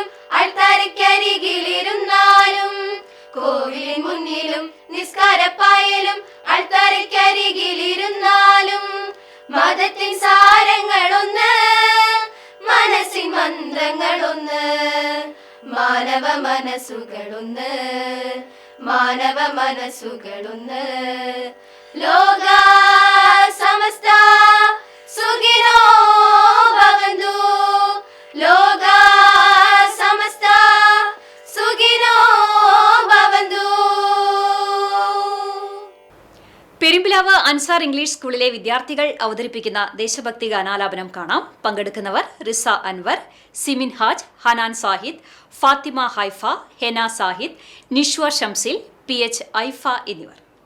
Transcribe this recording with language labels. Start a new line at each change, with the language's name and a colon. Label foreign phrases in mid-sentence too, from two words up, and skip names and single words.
Malayalam: അൾത്താരക്കരികിലിരുന്നാലും കോവിലിൻ മുന്നിലും നിസ്കാരപ്പായലും അൾത്താരക്കരികിലിരുന്നാലും മതത്തിൻ സാരങ്ങളൊന്ന് മനസ്സിൻ മന്ത്രങ്ങളൊന്ന് മാനവ മനസ്സുകളൊന്ന് മാനവ മനസ്സുകളൊന്ന്
Sanskrit: ലോക സമസ്ത സുഖിനോ ഭവന്തു ലോക സമസ്ത സുഖിനോ ഭവന്തു.
Malayalam: പെരുമ്പിലാവ് അൻസാർ ഇംഗ്ലീഷ് സ്കൂളിലെ വിദ്യാർത്ഥികൾ അവതരിപ്പിക്കുന്ന ദേശഭക്തി ഗാനാലാപനം കാണാം. പങ്കെടുക്കുന്നവർ റിസ അൻവർ, സിമിൻ ഹാജ്, ഹനാൻ സാഹിദ്, ഫാത്തിമ ഹൈഫ, ഹെന സാഹിദ്, നിഷ്വ ഷംസിൽ, PH ഐഫ എന്നിവർ.